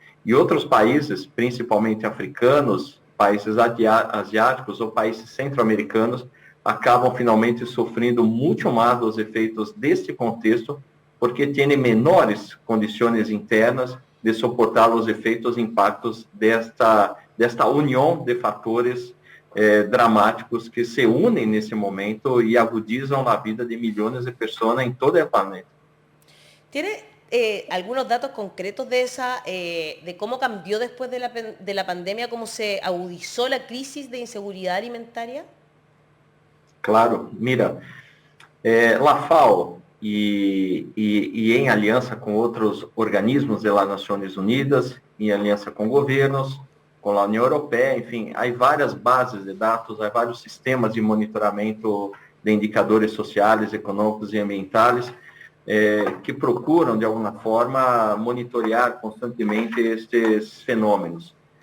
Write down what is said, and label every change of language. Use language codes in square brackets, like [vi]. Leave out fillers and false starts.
[pt] E outros países, principalmente africanos, países asiáticos ou países centro-americanos, acabam finalmente sofrendo muito mais os efeitos deste contexto, porque têm menores condições internas de suportar os efeitos e impactos desta união de fatores dramáticos que se unem nesse momento e agudizam a vida de milhões de pessoas em todo o planeta. [es] ¿Tiene algunos datos concretos de cómo cambió después de la pandemia, cómo se agudizó la crisis de inseguridad alimentaria? Claro, mira, la [pt] FAO e em aliança com outros organismos das Nações Unidas, em aliança com governos, com a União Europeia, enfim, há várias bases de dados, há vários sistemas de monitoramento de indicadores sociais, econômicos e ambientais que procuram, de alguma forma, monitorear constantemente estes fenômenos.